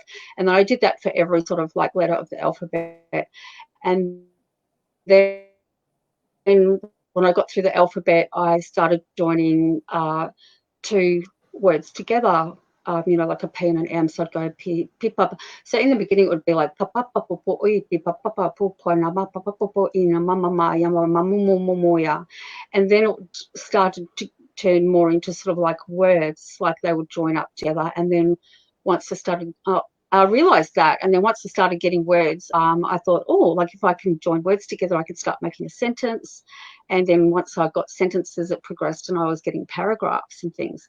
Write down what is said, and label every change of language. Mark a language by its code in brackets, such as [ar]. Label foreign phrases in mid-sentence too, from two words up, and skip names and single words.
[en] And then I did that for every sort of like letter of the alphabet. And then when I got through the alphabet, I started joining two words together, you know, like a P and an M. So I'd go P, papa. So in the beginning, it would be like papa, papa, oi, papa, papa, papa, nama, papa, papa, ina, mama, maya, mama, moya. And then it started to turn more into sort of like words, like they would join up together. And then once I started, I realised that, and then once I started getting words, I thought, oh, like if I can join words together, I could start making a sentence. And then once I got sentences, it progressed, and I was getting paragraphs and things.